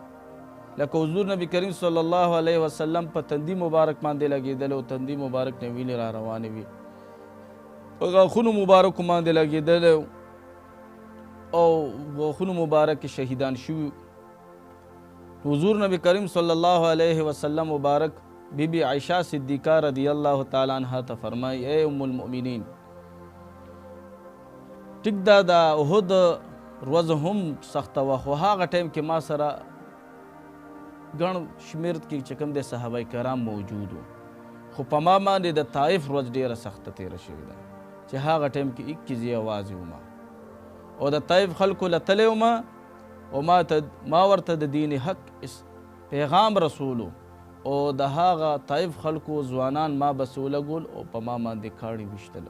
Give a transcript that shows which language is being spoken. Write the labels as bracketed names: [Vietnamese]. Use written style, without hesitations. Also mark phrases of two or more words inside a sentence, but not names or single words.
[Pashto] لکه حضور نبی کریم [Arabic] صلی الله علیه وسلم [Pashto] په تندي مبارک باندې لګېدلی او تندي مبارک نه وینې را روانې وي، په غاښونو مبارکو باندې لګېدلی او غاښونو مبارک شهیدان شوي. حضور نبی کریم [Arabic] صلی الله علیه وسلم [Pashto] مبارک بی بی عائشہ صدیقہ [Arabic] رضی اللہ تعالی عنہ [Pashto] ته فرمائی اے ام المؤمنین ټیک دا د احد ورځ هم سخته وه خو هغه ټایم کې ما سره ګڼ شمېر کې چې کوم دی صحابه کرام موجود وو، خو په ما باندې د طایف ورځ ډېره سخته تېره شوې ده چې هغه ټایم کې ایک زه یوازې وم او د طایف خلکو له تللی وم او ما ورته د دین حق پیغام رسولو او د هغه طایف خلکو ځوانان ما بس ولګول او په ما باندې کاڼي ویشتله.